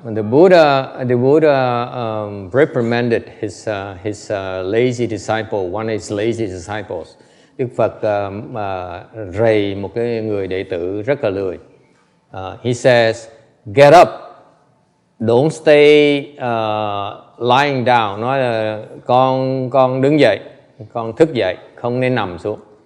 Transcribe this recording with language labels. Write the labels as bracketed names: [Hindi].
[English] The Buddha reprimanded his lazy disciple, one of his lazy disciples. [Vietnamese] Đức Phật rầy một cái người đệ tử rất là lười. [English] He says, get up, don't stay lying down. [Vietnamese] Nói là con đứng dậy, con thức dậy, không nên nằm xuống.